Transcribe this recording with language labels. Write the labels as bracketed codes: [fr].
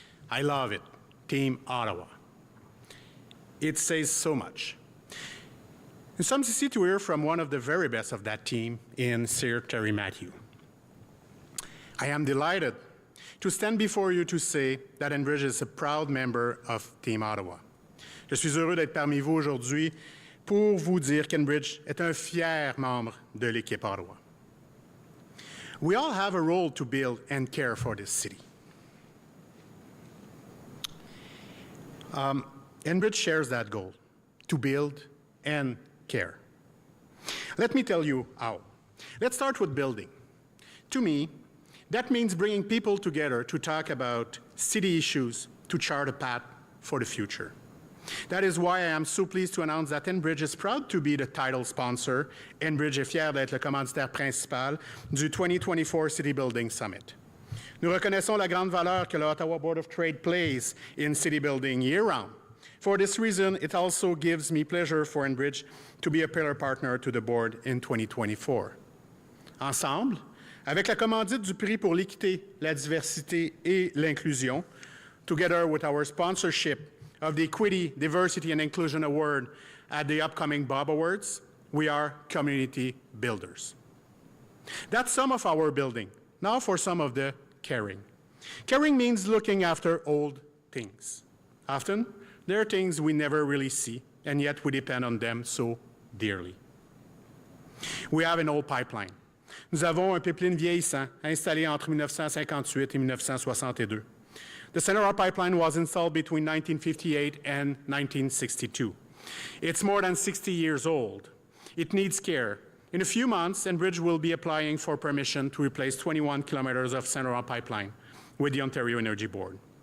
[en] I love it, Team Ottawa. It says so much. And some see to hear from one of the very best of that team in Sir Terry Matthew. I am delighted to stand before you to say that Enbridge is a proud member of Team Ottawa. [fr] Je suis heureux d'être parmi vous aujourd'hui pour vous dire qu'Enbridge est un fier membre de l'équipe Ottawa. [en] We all have a role to build and care for this city. Enbridge shares that goal, to build and care. Let me tell you how. Let's start with building. To me, that means bringing people together to talk about city issues, to chart a path for the future. That is why I am so pleased to announce that Enbridge is proud to be the title sponsor. [fr] Enbridge est fier d'être le commanditaire principal du 2024 City Building Summit. Nous reconnaissons la grande valeur que le Ottawa Board of Trade [en] plays in city building year-round. For this reason, it also gives me pleasure for Enbridge to be a pillar partner to the board in 2024. [fr] Ensemble, avec la commandite du prix pour l'équité, la diversité et l'inclusion, [en] together with our sponsorship of the Equity, Diversity and Inclusion Award at the upcoming Bob Awards, we are community builders. That's some of our building. Now for some of the caring. Caring means looking after old things. Often, there are things we never really see, and yet we depend on them so dearly. We have an old pipeline. [fr] Nous avons un pipeline vieillissant installé entre 1958 et 1962. [en] The Central Pipeline was installed between 1958 and 1962. It's more than 60 years old. It needs care. In a few months, Enbridge will be applying for permission to replace 21 kilometers of Central Pipeline with the Ontario Energy Board.